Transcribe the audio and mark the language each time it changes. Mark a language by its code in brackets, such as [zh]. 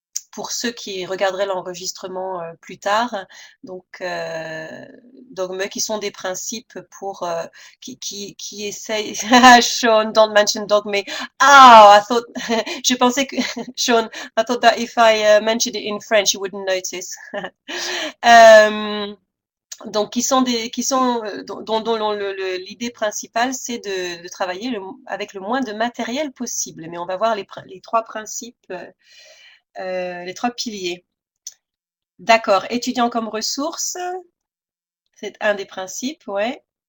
[fr] Pour ceux qui regarderaient l'enregistrement plus tard, donc dogmes qui sont des principes pour qui essayent. [en] Sean, don't mention dogme. Ah, I thought, [fr] je pensais que [en] Sean, I thought that if I mentioned it in French, you wouldn't notice. [fr] Euh, donc, qui sont, dont l'idée principale, c'est de travailler avec le moins de matériel possible. Mais on va voir les trois principes, les trois piliers. D'accord. Étudiant comme ressource, c'est un des principes, ouais.